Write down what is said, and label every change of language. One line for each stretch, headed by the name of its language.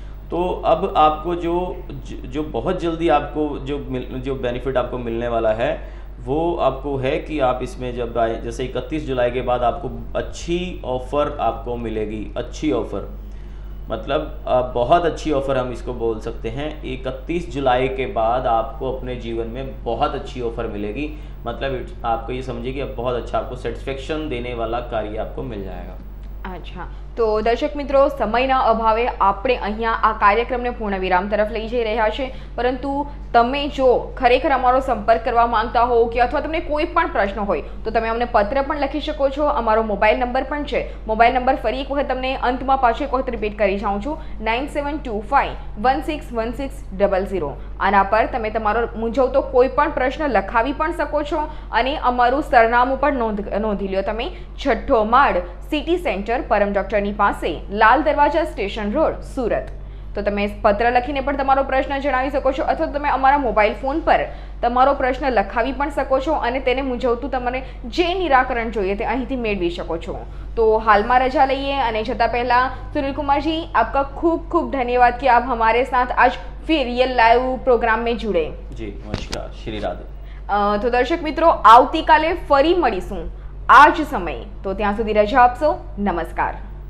Hindi: तो अब आपको जो बहुत जल्दी आपको जो बेनिफिट आपको मिलने वाला है वो आपको है कि आप इसमें जब आए, जैसे 31 जुलाई के बाद आपको अच्छी ऑफ़र आपको मिलेगी। अच्छी ऑफ़र मतलब बहुत अच्छी ऑफ़र हम इसको बोल सकते हैं। 31 जुलाई के बाद आपको अपने जीवन में बहुत अच्छी ऑफ़र मिलेगी। मतलब आपको ये समझिए कि अब बहुत अच्छा आपको सेटिस्फेक्शन देने वाला कार्य आपको मिल जाएगा।
Gujarati: अच्छा, तो દર્શક મિત્રો સમયના અભાવે આપણે અહીંયા આ કાર્યક્રમને પૂર્ણ વિરામ તરફ લઈ જઈ રહ્યા છે, પરંતુ તમે જો ખરેખર અમારો સંપર્ક કરવા માંગતા હો કે અથવા તમને કોઈ પણ પ્રશ્ન હોય તો તમે અમને પત્ર પણ લખી શકો છો। અમારો મોબાઈલ નંબર પણ છે। મોબાઈલ નંબર ફરી એક વખત તમને અંતમાં પાછો એક વખત રિપીટ કરી જાઉં છું, 9725161600। આના પર તમે તમારો મૂંઝવતો કોઈ પણ પ્રશ્ન લખાવી પણ શકો છો અને અમારું સરનામું પણ નોંધી લ્યો તમે। 6ઠ્ઠો માળ સિટી સેન્ટર પરમ ડોક્ટરની પાસે, લાલ દરવાજા સ્ટેશન રોડ, સુરત। તો તમે પત્ર લખીને પણ તમારો પ્રશ્ન જણાવી શકો છો અથવા તમે અમારા મોબાઈલ ફોન પર તમારો પ્રશ્ન લખાવી પણ શકો છો અને તેને મૂંઝવતું તમને જે નિરાકરણ જોઈએ તે અહીંથી મેળવી શકો છો। તો હાલમાં રજા લઈએ અને જતાં પહેલાં
Hindi: સુनील कुमार जी आपका खूब खूब धन्यवाद कि आप हमारे साथ आज फिर रियल लाइव प्रोग्राम में जुड़े। जी नमस्कार, श्री राधे। तो दर्शक मित्रों
Gujarati: આવતીકાલે ફરી મળીશું આ જ સમયે, તો ત્યાં સુધી રજા આપશો। નમસ્કાર।